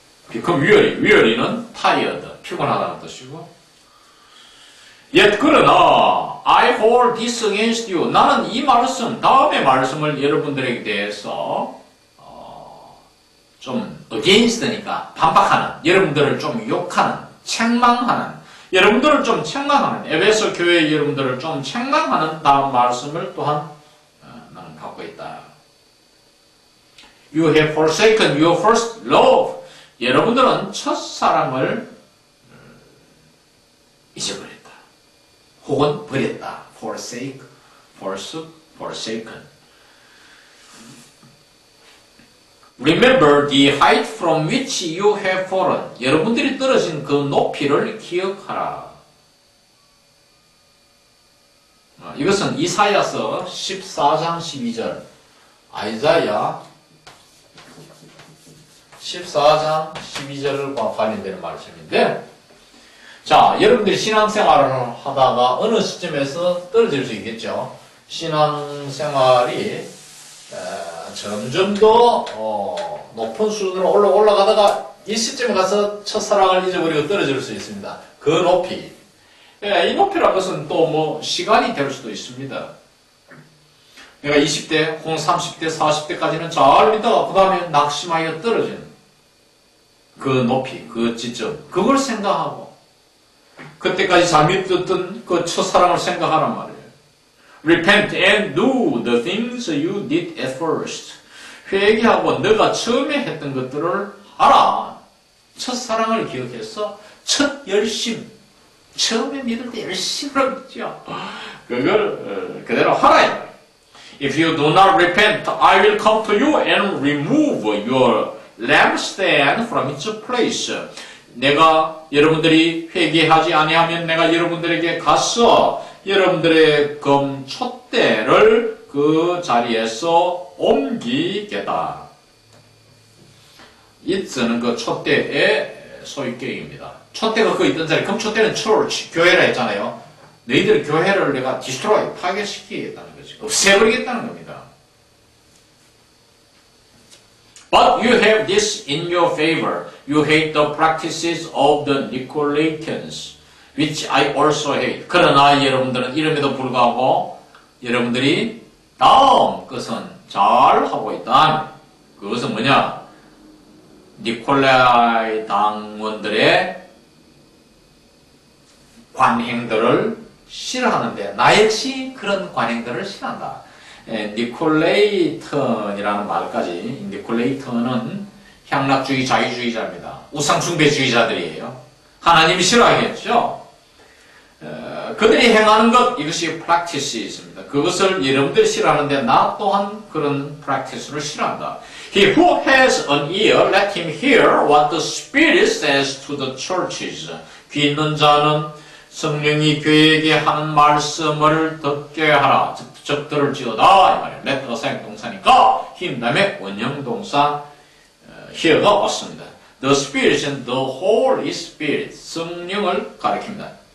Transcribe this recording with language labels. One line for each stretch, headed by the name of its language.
English: become weary는 tired,
Korean: 피곤하다는 뜻이고
English: yet
Korean: 그러나
English: I hold this against you.
Korean: 나는 이 말씀, 다음의 말씀을 여러분들에게 대해서 좀 against니까 반박하는, 여러분들을 좀 욕하는, 책망하는, 여러분들을 좀 책망하는, 에베소 교회 여러분들을 좀 책망하는 다음 말씀을 또한 나는 갖고 있다.
English: You have forsaken your first love.
Korean: 여러분들은 첫사랑을 잊어버렸다. 혹은 버렸다. forsake, forsook, forsaken.
English: Remember the height from which you have fallen.
Korean: 여러분들이 떨어진 그 높이를 기억하라. 이것은 이사야서 14장 12절, 아이자야 14장 12절과 관련되는 말씀인데, 자, 여러분들이 신앙생활을 하다가 어느 시점에서 떨어질 수 있겠죠. 신앙생활이 점점 더 높은 수준으로 올라가다가 이 시점에 가서 첫사랑을 잊어버리고 떨어질 수 있습니다. 그 높이. 이 높이라는 것은 또 뭐 시간이 될 수도 있습니다. 내가 20대, 혹은 30대, 40대까지는 잘 믿다가 그 다음에 낙심하여 떨어지는 그 높이, 그 지점, 그걸 생각하고 그때까지 잘 믿었던 그 첫사랑을 생각하란 말이에요.
English: Repent and do the things you did at first.
Korean: 회개하고 너가 처음에 했던 것들을 하라. 첫사랑을 기억해서 첫 열심, 처음에 믿을 때 열심을 믿죠. 그걸 그대로 하라.
English: If you do not repent, I will come to you and remove your lampstand from its place.
Korean: 내가 여러분들이 회개하지 아니하면 내가 여러분들에게 가서 여러분들의 촛대를 그 자리에서 옮기겠다. it는 그 촛대의 소유격입니다. 촛대가 그 있던 자리, 그럼 촛대는 church, 교회라 했잖아요. 너희들 교회를 내가 destroy, 파괴시키겠다는 거지. 없애버리겠다는 겁니다.
English: But you have this in your favor. You hate the practices of the Nicolaitans, which I also hate.
Korean: 그러나 여러분들은 이름에도 불구하고 여러분들이 다음 것은 잘 하고 있다. 그것은 뭐냐? 니콜라이 당원들의 관행들을 싫어하는데 나 역시 그런 관행들을 싫어한다. 니콜레이턴이라는 말까지, 니콜레이턴은 향락주의 자유주의자입니다. 우상숭배주의자들이에요. 하나님이 싫어하겠죠. 그들이 행하는 것, 이것이 practice입니다. 그것을 여러분들이 싫어하는데 나 또한 그런 practice를 싫어한다.
English: He who has an ear, let him hear what the Spirit says to the churches.
Korean: 귀 있는 자는 성령이 교회에게 하는 말씀을 듣게 하라. 즉 들을지어다. 이 말이에요. let 어사형 동사니까 him 다음에 원형동사 hear가 왔습니다.
English: The Spirit and the Holy Spirit.
Korean: 성령을 가리킵니다.